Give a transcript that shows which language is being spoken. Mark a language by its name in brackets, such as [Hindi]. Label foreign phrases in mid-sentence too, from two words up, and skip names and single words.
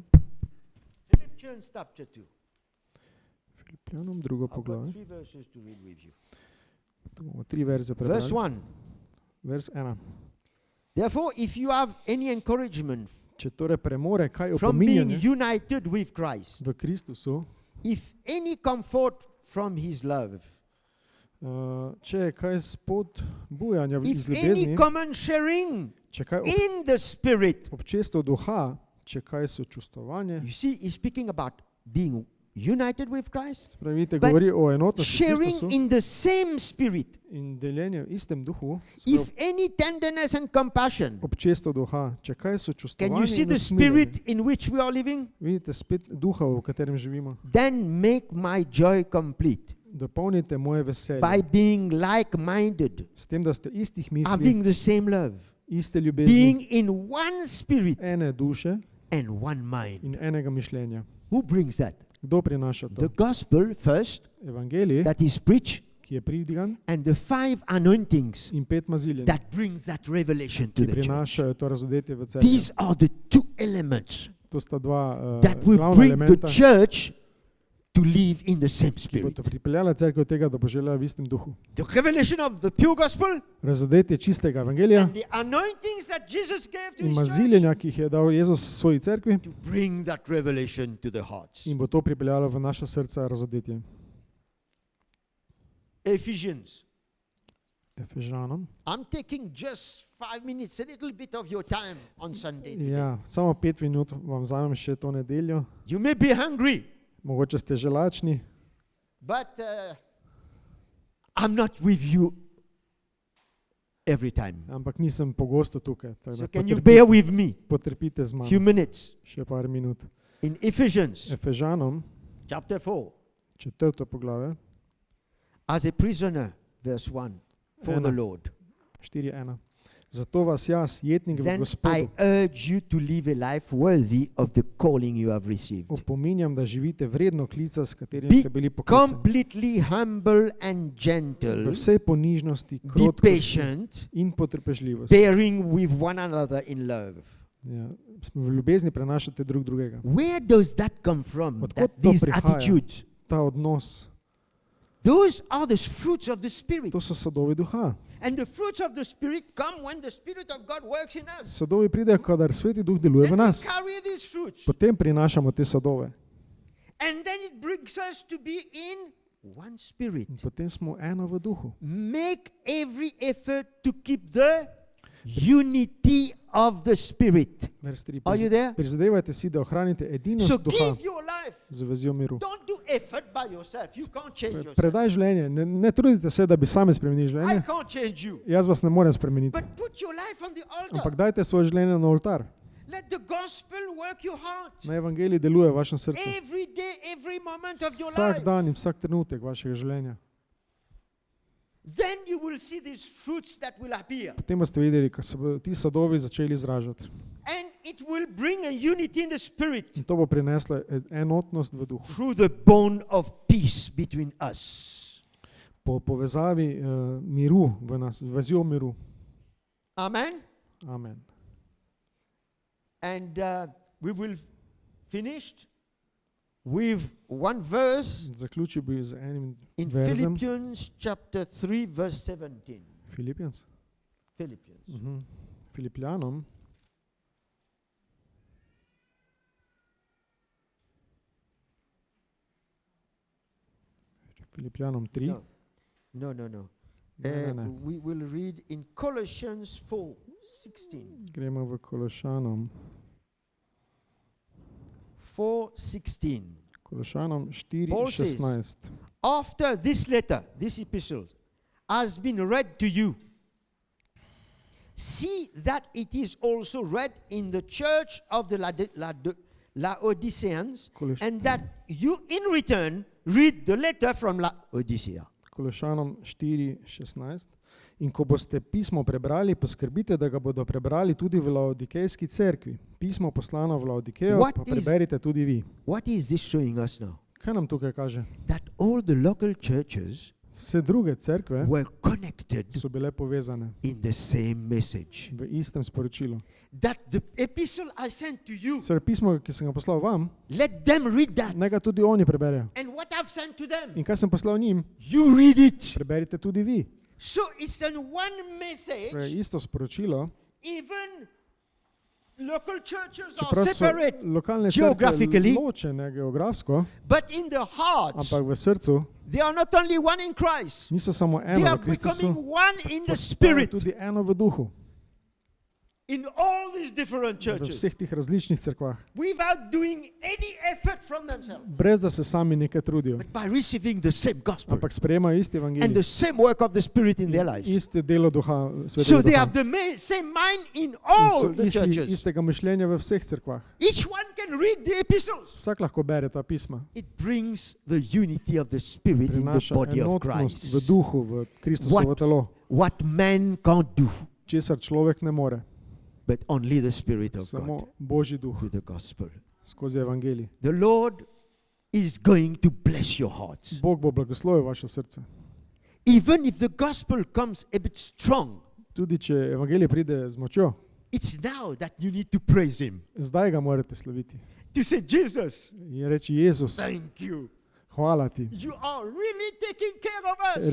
[English] Philippians chapter 2. [Slovenian] Filipljanom, drugo [English] I've got [Slovenian] poglavje. [English] 3 verses to read with you. [Slovenian] Tu bomo 3 verze [English] Verse [Slovenian] prebrali. 1. [English] Vers 1. Therefore, if you have any encouragement [Slovenian] Če torej premore kaj [English] from being [Slovenian] opominjanje [English] united with Christ, [Slovenian] v Kristusu, [English] if any comfort from his love, [Slovenian] če je kaj spod bujanja iz [English] if any [Slovenian] ljubezni, [English] common sharing [Slovenian] če kaj [English] in the Spirit. [Slovenian] občestvo duha, če kaj sočustvovanje, [English] You see, he's speaking about being united with Christ, [Slovenian] spravite, [English] but [Slovenian] govori o enotnosti v [English] sharing [Slovenian] Kristusu [English] in the same Spirit. [Slovenian] in deljenje v istem duhu, [English] If any tenderness and compassion, [Slovenian] občestvo duha, če kaj [English] can you [Slovenian] sočustvovanje [English] see in the [Slovenian] usmiljenje. [English] Spirit in which we are living? [Slovenian] Vidite spet duha, v katerem živimo. [English] Then make my joy complete [Slovenian] Dopolnite moje [English] by [Slovenian] veselje [English] being like-minded, [Slovenian] s tem, da ste istih misli, [English] having the same love, [Slovenian] iste ljubezni, [English] being in one spirit [Slovenian] ene duše [English] and one mind. [Slovenian] in enega mišljenja. [English] Who brings that? [Slovenian] Kdo prinaša to? [English] The gospel first, [Slovenian] Evangelij, [English] that is preached, [Slovenian] ki je pridigan, [English] and the 5 anointings [Slovenian] in 5 maziljenj, [English] that brings that revelation to [Slovenian] ki [English] the church. [Slovenian] prinašajo to razodetje v cerkev. [English] These are the 2 elements [Slovenian] To sta dva [English] that will [Slovenian] glavna [English] bring the [Slovenian] elementa, [English] church to live in the same [Slovenian] ki [English] spirit. [Slovenian] bodo pripeljala cerkev do tega, da bo želela v istem duhu. [English] The revelation of the pure gospel [Slovenian] Razodetje čistega evangelija [English] and the anointings that Jesus gave to [Slovenian] in [English] his church [Slovenian] maziljenja, ki jih je dal Jezus svoji cerkvi, [English] to bring that revelation to the hearts. [Slovenian] in bo to pripeljalo v naša srca razodetje. [English] Ephesians [Slovenian] Efežanom. [English] I'm taking just 5 minutes, a little bit of your time on Sunday. Today. [Slovenian] Ja, samo 5 minut vam vzamem še to nedeljo. [English] You may be hungry, [Slovenian] Mogoče ste že lačni, [English] but I'm not with you every time. [Slovenian] ampak nisem pogosto tukaj. tako [English] So [Slovenian] da [English] can you bear with me [Slovenian] potrpite z [English] a few [Slovenian] mano [English] minutes? [Slovenian] še par minut. [English] In Ephesians [Slovenian] Efežanom, [English] chapter 4, [Slovenian] 4. poglavje, [English] as a prisoner, verse 1, for the [Slovenian] Ena. [English] Lord. [Slovenian] 4.1. Zato vas jaz, jetnik v [English] Then I [Slovenian] Gospodu, [English] urge you to live a life worthy of the calling you have received. [Slovenian] opominjam, da živite vredno klica, s katerim [English] Be [Slovenian] ste bili poklicani. [English] completely humble and [Slovenian] V [English] gentle. [Slovenian] vsej ponižnosti, [English] Be [Slovenian] krotkosti [English] patient, [Slovenian] in potrpežljivosti. [English] bearing with one another in love. [Slovenian] Ja, v ljubezni prenašate drug drugega. [English] Where does that come from? [Slovenian] Odkot [English] That, [Slovenian] to [English] these [Slovenian] prihaja? [English] attitudes. [Slovenian] Ta odnos, [English] Those are the fruits of the Spirit. [Slovenian] to so sadovi duha. [English] And the fruits of the Spirit come when the Spirit of God works in us. [Slovenian] Sadovi pridejo, kadar Sveti Duh deluje v [English] Then we [Slovenian] nas. [English] carry these fruits. [Slovenian] Potem prinašamo te sadove. [English] And then it brings us to be in one spirit. [Slovenian] In potem smo eno v duhu. [English] Make every effort to keep the unity of the Spirit. Vers 3. Are you there? [Slovenian] Prizadevajte si, da ohranite [English] So [Slovenian] edinost duha [English] give your life. [Slovenian] z vezijo miru. [English] Don't do effort by yourself. You can't change yourself. [Slovenian] Predaj življenje. Ne trudite se, da bi sami spremenili [English] I [Slovenian] življenje. [English] can't change you. [Slovenian] Jaz vas ne morem spremeniti. [English] But put your life on the altar. [Slovenian] Ampak dajte svoje življenje na oltar. [English] Let the gospel work your heart. [Slovenian] Naj evangelij deluje v vašem srcu. [English] Every day, every moment of your [Slovenian] Vsak [English] life. [Slovenian] dan in vsak trenutek vašega življenja. [English] Then you will see these fruits that will appear. [Slovenian] Potem boste videli, ko se bodo ti sadovi začeli izražati. [English] And it will bring a unity in the spirit [Slovenian] In to bo prineslo enotnost v duhu. [English] through the bond of peace between us. [Slovenian] Po povezavi miru v nas, vezijo miru. [English] Amen. [Slovenian] Amen. [English] And we will finish with one verse [Slovenian] Zaključil bi z enim [English] in [Slovenian] verzem. [English] Philippians chapter 3 verse 17. Philippians. Philippians. [Slovenian] Filipljanom. Filipljanom 3. [English] No. [Slovenian] Ne. [English] We will read in Colossians 4:16. [Slovenian] Gremo v Kološanom. 4:16. Kološanom [English] Paul says, [Slovenian] 4:16. [English] After this letter, this epistle, has been read to you, see that it is also read in the church of the Laodiceans, and that you in return read the letter from Laodicea. [Slovenian] Kološanom 4:16. In ko boste pismo prebrali, poskrbite, da ga bodo prebrali tudi v Laodikejski cerkvi. Pismo poslano v Laodikejo [English] What [Slovenian] pa [English] is- [Slovenian] preberite tudi vi. [English] What is this showing us now? [Slovenian] Kaj nam tukaj kaže? [English] That all the local churches [Slovenian] Vse druge cerkve [English] were connected [Slovenian] so bile povezane [English] in the same message. [Slovenian] v istem sporočilu. [English] That the epistle I sent to you, [Slovenian] Torej pismo, ki sem ga poslal vam, [English] let them read that. [Slovenian] naj ga tudi oni preberejo. [English] And what I've sent to them, [Slovenian] In kaj sem poslal njim, [English] you read it. [Slovenian] preberite tudi vi. [English] So it's in one [Slovenian] Torej [English] message. [Slovenian] isto sporočilo, [English] Even local churches are [Slovenian] čeprav so [English] separate, [Slovenian] lokalne [English] geographically, [Slovenian] cerkve ločene geografsko, [English] but in the heart, [Slovenian] ampak v srcu [English] they are not only one in Christ, [Slovenian] niso samo [English] they [Slovenian] eno [English] are [Slovenian] v Kristusu, [English] becoming one in the [Slovenian] postajajo [English] Spirit [Slovenian] tudi eno v duhu. [English] in all these different [Slovenian] V [English] churches [Slovenian] vseh tih različnih cerkvah. [English] without doing any effort from themselves, [Slovenian] Brez da se sami nekaj trudijo. [English] but by receiving the same gospel [Slovenian] Ampak sprejemajo isti [English] and the [Slovenian] evangelij. [English] same work of the Spirit in their lives. [Slovenian] Isti delo duha, [English] So [Slovenian] svetega [English] they [Slovenian] duha. [English] have the same mind in [Slovenian] In [English] all [Slovenian] so [English] the [Slovenian] isti, [English] churches. [Slovenian] istega mišljenja v vseh cerkvah. [English] Each one can read the epistles. [Slovenian] Vsak lahko bere ta pisma. [English] It brings the unity of the Spirit in the [Slovenian] Prinaša [English] body of [Slovenian] enotnost v [English] Christ. [Slovenian] duhu, v Kristusovo telo. [English] What man can't do, [Slovenian] Česar človek ne more. [English] but only the Spirit of God [Slovenian] Samo Božji duh [English] through the gospel. [Slovenian] skozi evangelij. [English] The Lord is going to bless your hearts. [Slovenian] Bog bo blagoslovil vaše srce. [English] Even if the gospel comes a bit strong, [Slovenian] Tudi če evangelij pride z močjo, [English] it's now that you need to praise Him. [Slovenian] zdaj ga morate slaviti. [English] To say, Jesus, [Slovenian] In reči, Jezus, [English] thank you. [Slovenian] hvala ti. [English] You are really taking care of us.